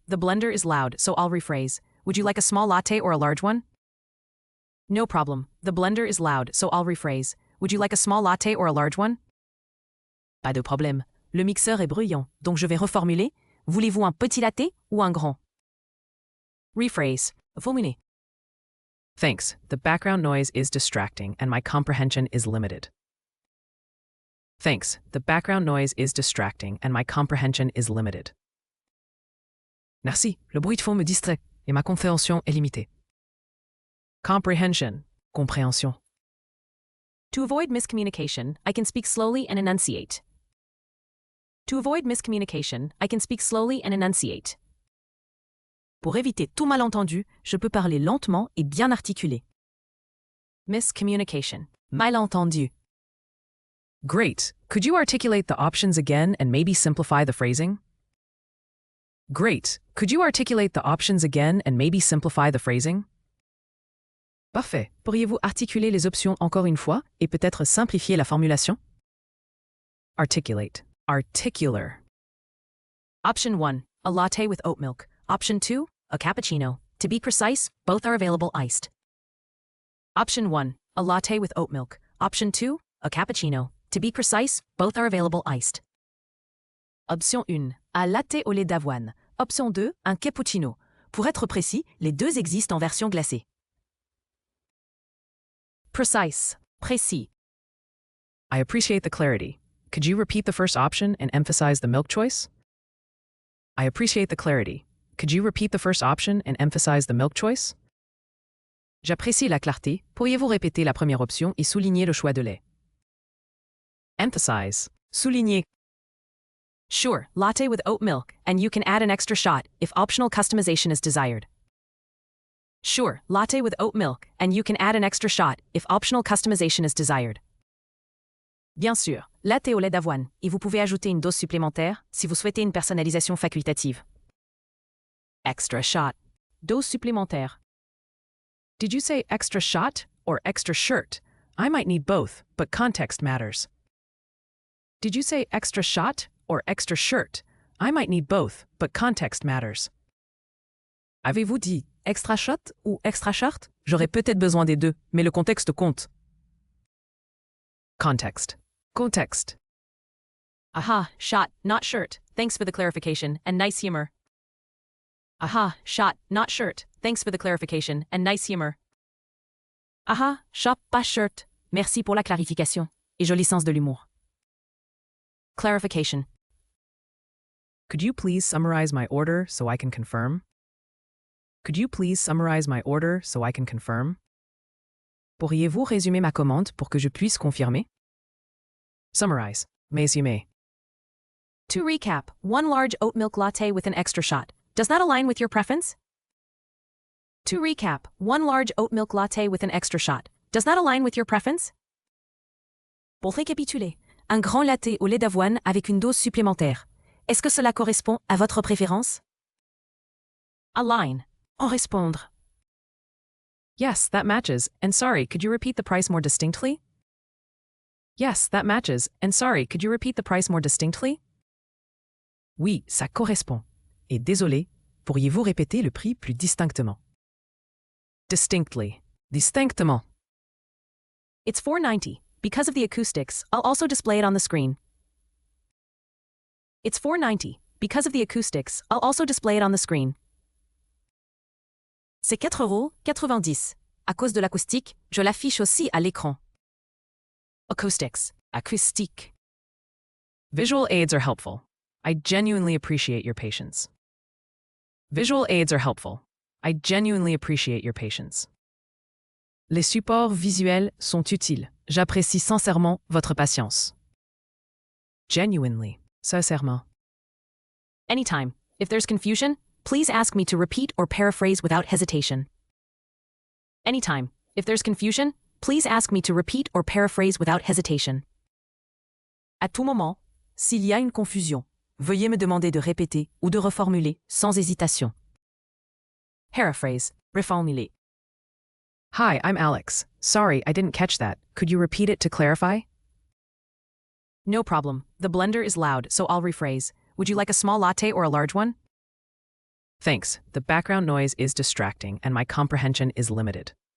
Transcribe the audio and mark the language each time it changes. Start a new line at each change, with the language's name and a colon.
English: The blender is loud, so I'll rephrase. Would you like a small latte or a large one? No problem. The blender is loud, so I'll rephrase. Would you like a small latte or a large one?
French: Pas de problème. Le mixeur est bruyant, donc je vais reformuler. Voulez-vous un petit latte ou un grand?
English: Rephrase. Formuler. Thanks. The background noise is distracting and my comprehension is limited. Thanks. The background noise is distracting and my comprehension is limited.
French: Merci. Le bruit de fond me distrait et ma compréhension est limitée.
English: Comprehension. Compréhension. To avoid miscommunication, I can speak slowly and enunciate. To avoid miscommunication, I can speak slowly and enunciate.
French: Pour éviter tout malentendu, je peux parler lentement et bien articulé.
English: Miscommunication. Malentendu. Great. Could you articulate the options again and maybe simplify the phrasing? Great. Could you articulate the options again and maybe simplify the phrasing?
French: Parfait. Pourriez-vous articuler les options encore une fois et peut-être simplifier la formulation?
English: Articulate. Articular. Option 1, a latte with oat milk. Option 2, a cappuccino. To be precise, both are available iced. Option 1, a latte with oat milk. Option 2, a cappuccino. To be precise, both are available iced.
French: Option 1, un latte au lait d'avoine. Option 2, un cappuccino. Pour être précis, les deux existent en version glacée.
English: Precise. Précis. I appreciate the clarity. Could you repeat the first option and emphasize the milk choice? I appreciate the clarity. Could you repeat the first option and emphasize the milk choice?
French: J'apprécie la clarté. Pourriez-vous répéter la première option et souligner le choix de lait?
English: Emphasize. Souligner. Sure, latte with oat milk, and you can add an extra shot if optional customization is desired. Sure, latte with oat milk, and you can add an extra shot if optional customization is desired.
French: Bien sûr, latte au lait d'avoine, et vous pouvez ajouter une dose supplémentaire si vous souhaitez une personnalisation facultative.
English: Extra shot.
French: Dose supplémentaire.
English: Did you say extra shot or extra shirt? I might need both, but context matters. Did you say extra shot or extra shirt? I might need both, but context matters.
French: Avez-vous dit extra shot ou extra shirt? J'aurais peut-être besoin des deux, mais le contexte compte.
English: Context. Context. Aha, shot, not shirt. Thanks for the clarification, and nice humor. Aha, shot, not shirt. thanks for the clarification and nice humor.
French: Aha, shop pas shirt. Merci pour la clarification. Et joli sens de l'humour. Clarification.
English: Could you please summarize my order so I can confirm? Could you please summarize my order so I can confirm?
French: Pourriez-vous résumer ma commande pour que je puisse confirmer?
English: Summarize. Résumer. To recap, 1 large oat milk latte with an extra shot. Does that align with your preference? To recap, 1 large oat milk latte with an extra shot. Does that align with your preference?
French: Pour récapituler, un grand latte au lait d'avoine avec une dose supplémentaire. Est-ce que cela correspond à votre préférence? Align. En répondre.
English: Yes, that matches, and sorry, could you repeat the price more distinctly? Yes, that matches, and sorry, could you repeat the price more distinctly?
French: Oui, ça correspond. Et désolé, pourriez-vous répéter le prix plus distinctement?
English: Distinctly. Distinctement. It's $4.90. Because of the acoustics, I'll also display it on the screen. It's $4.90. Because of the acoustics, I'll also display it on the screen.
French: C'est 4,90 €. À cause de l'acoustique, je l'affiche aussi à l'écran.
English: Acoustics. Acoustique. Visual aids are helpful. I genuinely appreciate your patience. Visual aids are helpful. I genuinely appreciate your patience.
French: Les supports visuels sont utiles. J'apprécie sincèrement votre patience.
English: Genuinely. Sincèrement. Anytime. If there's confusion, please ask me to repeat or paraphrase without hesitation. Anytime. If there's confusion, please ask me to repeat or paraphrase without hesitation.
French: À tout moment, s'il y a une confusion, veuillez me demander de répéter ou de reformuler sans hésitation.
English: Paraphrase. Reformuler. Hi, I'm Alex. Sorry, I didn't catch that. Could you repeat it to clarify? No problem. The blender is loud, so I'll rephrase. Would you like a small latte or a large one? Thanks. The background noise is distracting and my comprehension is limited.